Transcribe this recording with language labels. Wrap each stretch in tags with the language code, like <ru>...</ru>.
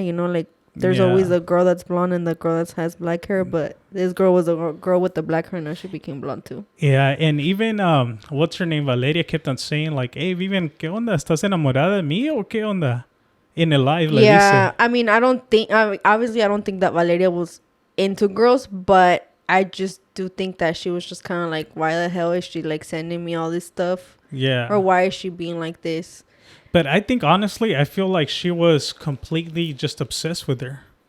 <en>You know, like, there's always the girl that's blonde and the girl that has black hair. But this girl was a girl with the black hair. Now she became blonde, too. Yeah, and even, what's her name? Valeria kept on saying, like, hey, Vivian,</en> <es>¿qué onda? ¿Estás enamorada de mí o qué onda? In el live, le dice.</es> <en>I mean, I don't think that Valeria was into girls, but I just do think that she was just kind of like, why the hell is she, like, sending me all this stuff? Yeah. Or why is she being like this? But I think, honestly, I feel like she was completely just obsessed with her.</en>